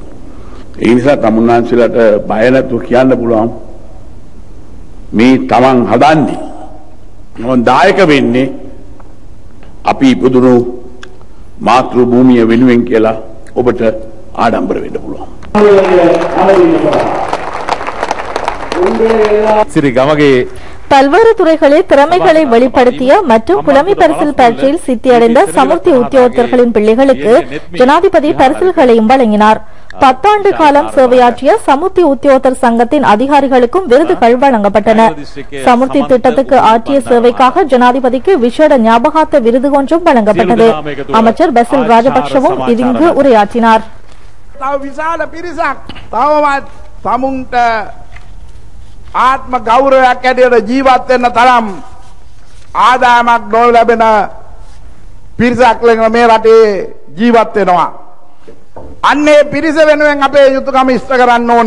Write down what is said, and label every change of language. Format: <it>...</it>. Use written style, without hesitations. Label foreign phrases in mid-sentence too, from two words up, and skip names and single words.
<si>ඒ නිසා තමුන්නාන්සලට බය නැතුව කියන්න පුළුවන් මේ තමන් හදන්නේ මොන් දායක වෙන්නේ අපි ඉපදුණු මාතෘ භූමිය වෙනුවෙන් කියලා ඔබට ආඩම්බර වෙන්න පුළුවන්.</si> <ta>சிறி கமகே பல்வேறு துறைகளில் திறமைகளை வெளிப்படுத்திய மற்றும் புலமை பரிசில் பரீட்சையில் சித்தியடைந்த சமுர்த்தி உத்தியோகத்தர்களின் பிள்ளைகளுக்கு ஜனாதிபதி பரிசில்களையும் வழங்கினார். 10 ஆண்டு காலம் சேவையாற்றிய சமுர்த்தி உத்தியோகத்தர் சங்கத்தின் அதிகாரிகளுக்கும் விருதுகள் வழங்கப்பட்டன. சமுர்த்தி திட்டத்துக்கு ஆற்றிய சேவைக்காக ஜனாதிபதிக்கு விசேட ஞாபகார்த்த விருது ஒன்றும் வழங்கப்பட்டது. அமைச்சர் பசில் ராஜபக்ஷவும் இங்கு உரையாற்றினார்.</ta> <si>ආත්ම ගෞරවයක් ඇතිවෙන ජීවත් වෙන්න තරම් ආදායමක් නොලැබෙන පිරිසක් මේ රටේ ජීවත් වෙනවා. අන්නේ පිරිස වෙනුවෙන් අපේ යුතුයකම ඉෂ්ට කරන්න ඕන.</si>